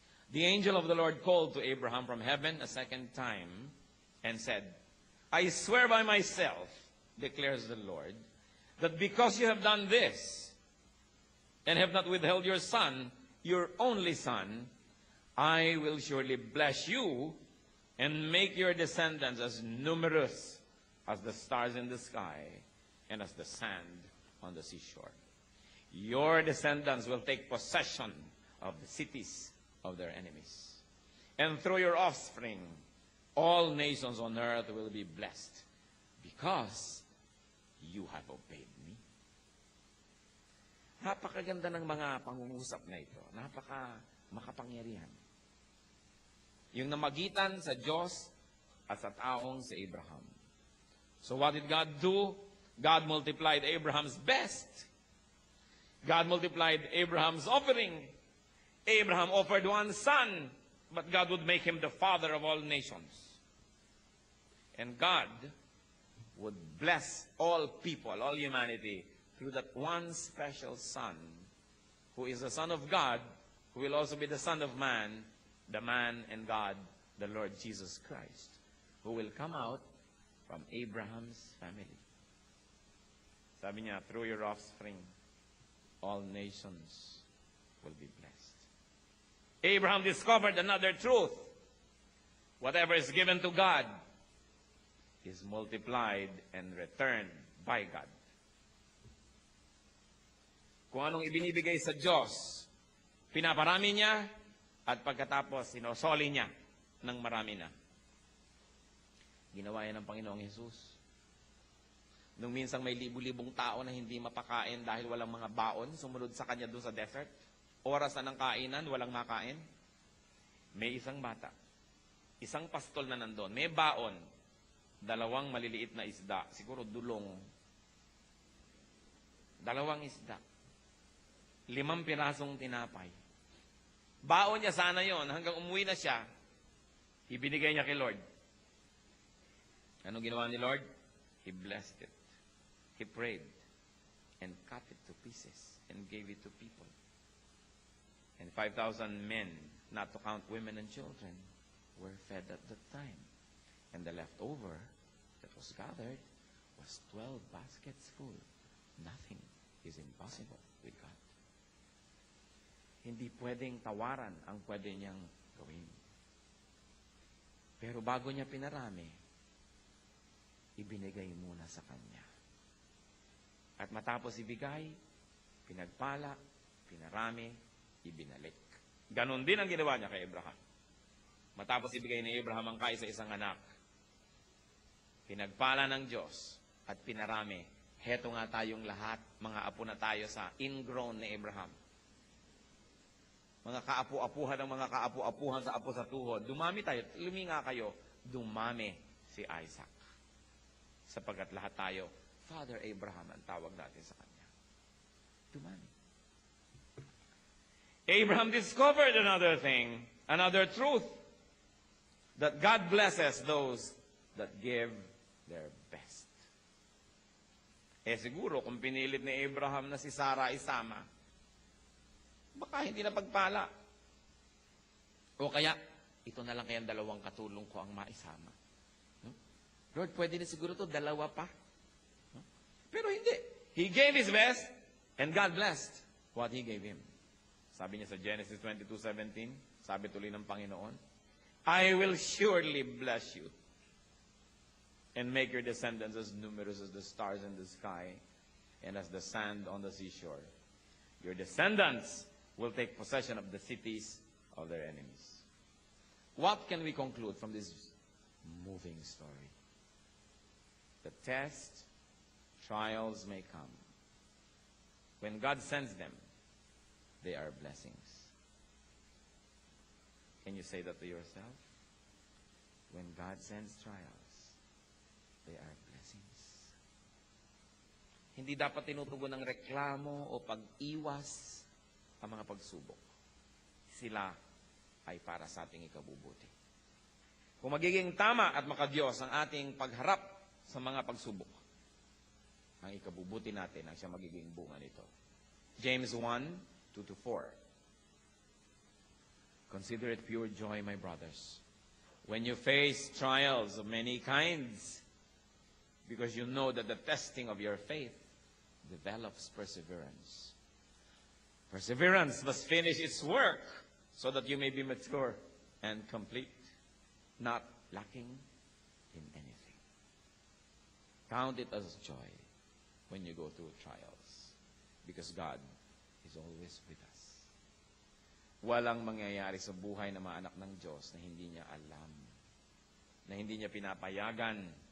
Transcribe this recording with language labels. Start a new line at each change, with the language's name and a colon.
English: The angel of the Lord called to Abraham from heaven a second time and said, I swear by myself, declares the Lord, that because you have done this and have not withheld your son, your only son, I will surely bless you and make your descendants as numerous as the stars in the sky and as the sand on the seashore. Your descendants will take possession of the cities of their enemies. And through your offspring, all nations on earth will be blessed because you have obeyed me.
Filipino: Napakaganda ng mga pangungusap na ito. Makapangyarihan. Yung namagitan sa Diyos at sa taong si Abraham.
English: So what did God do? God multiplied Abraham's best. God multiplied Abraham's offering. Abraham offered one son, but God would make him the father of all nations. And God would bless all people, all humanity, through that one special son, who is the Son of God, who will also be the Son of Man, the man and God, the Lord Jesus Christ, who will come out from Abraham's family.
Filipino: Sabi niya,
English: through your offspring, all nations will be blessed. Abraham discovered another truth. Whatever is given to God is multiplied and returned by God.
Filipino: Kung anong ibinibigay sa Diyos, pinaparami niya, at pagkatapos, sinosoli niya ng marami na. Ginawa yan ng Panginoong Jesus. Nung minsang may libu-libong tao na hindi mapakain dahil walang mga baon, sumunod sa kanya doon sa desert, oras na ng kainan, walang makain, may isang bata, isang pastol na nandun, may baon, 2 maliliit na isda, siguro dulong, 2 isda, 5 pirasong tinapay. Baon niya sana yon hanggang umuwi na siya, ibinigay niya kay Lord. Anong ginawa ni Lord?
English: He blessed it. He prayed and cut it to pieces and gave it to people. And 5,000 men, not to count women and children, were fed at that time. And the leftover that was gathered was 12 baskets full. Nothing is impossible with God.
Filipino: Hindi pwedeng tawaran ang pwede niyang gawin. Pero bago niya pinarami, ibinigay muna sa kanya. At matapos ibigay, pinagpala, pinarami, ibinalik. Ganon din ang ginawa niya kay Abraham. Matapos ibigay ni Abraham ang kaisa-isang anak, pinagpala ng Diyos at pinarami. Heto nga tayong lahat, mga apo na tayo sa ingrown ni Abraham. Mga kaapu-apuhan ng mga kaapu-apuhan sa apo sa tuhod. Dumami tayo, luminga kayo, dumami si Isaac. Sapagkat lahat tayo, Father Abraham ang tawag natin sa kanya. Dumami.
English: Abraham discovered another thing, another truth, that God blesses those that give their best.
Filipino: Siguro, kung pinilit ni Abraham na si Sarah isama, baka hindi na pagpala. O kaya, ito na lang kayang 2 katulong ko ang maisama. No? Lord, pwede na siguro to 2 pa. No? Pero hindi.
English: He gave his best, and God blessed what He gave him.
Filipino: Sabi niya sa Genesis 22:17, sabi tuloy ng Panginoon,
English: I will surely bless you and make your descendants as numerous as the stars in the sky and as the sand on the seashore. Your descendants will take possession of the cities of their enemies. What can we conclude from this moving story? The test, trials may come. When God sends them, they are blessings. Can you say that to yourself? When God sends trials, they are blessings.
Filipino: Hindi dapat tinutugon ng reklamo o pag-iwas ang mga pagsubok. Sila ay para sa ating ikabubuti. Kung magiging tama at makadiyos ang ating pagharap sa mga pagsubok, ang ikabubuti natin ang siya magiging bunga nito.
English: James 1:2-4. Consider it pure joy, my brothers, when you face trials of many kinds, because you know that the testing of your faith develops perseverance. Perseverance must finish its work so that you may be mature and complete, not lacking in anything. Count it as joy when you go through trials, because God is always with us.
Filipino: Walang mangyayari sa buhay ng mga anak ng Diyos na hindi niya alam, na hindi niya pinapayagan.